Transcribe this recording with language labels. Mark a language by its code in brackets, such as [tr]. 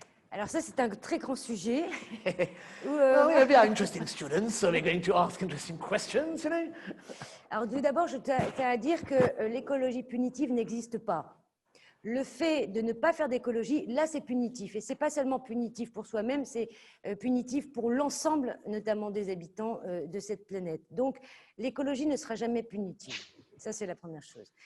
[fr] Alors ça, c'est un très grand sujet. [en] Well, we are interesting students, so we're going to ask interesting questions, you know. [fr] Alors tout d'abord, je tiens à dire que l'écologie punitive n'existe pas. Le fait de ne pas faire d'écologie, là, c'est punitif. Et ce n'est pas seulement punitif pour soi-même, c'est punitif pour l'ensemble, notamment des habitants de cette planète. Donc, l'écologie ne sera jamais punitive. Ça, c'est la première chose.